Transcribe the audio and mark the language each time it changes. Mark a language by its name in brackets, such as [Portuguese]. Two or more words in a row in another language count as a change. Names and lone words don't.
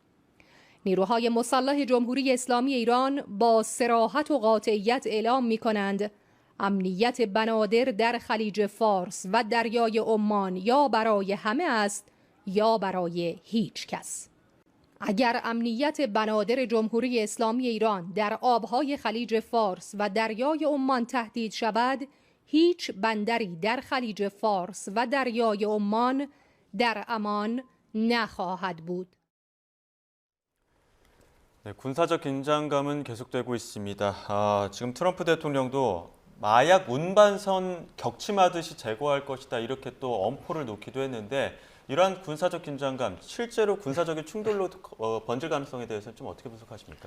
[Persian] نیروهای مسلح جمهوری اسلامی ایران با صراحت و قاطعیت اعلام می‌کنند امنیت بنادر در خلیج فارس و دریای عمان یا برای همه است یا برای هیچ کس. اگر امنیت بنادر جمهوری اسلامی ایران در آبهای خلیج فارس و دریای عمان تهدید شود، هیچ بندری در خلیج فارس و دریای عمان در امان نخواهد بود. [Korean] 네, 군사적 긴장감은 계속되고 있습니다. 지금 트럼프 대통령도 마약 운반선 격침하듯이 제거할 것이다 이렇게 또 엄포를 놓기도 했는데 이러한 군사적 긴장감, 실제로 군사적인 충돌로 번질 가능성에 대해서는 좀 어떻게 분석하십니까?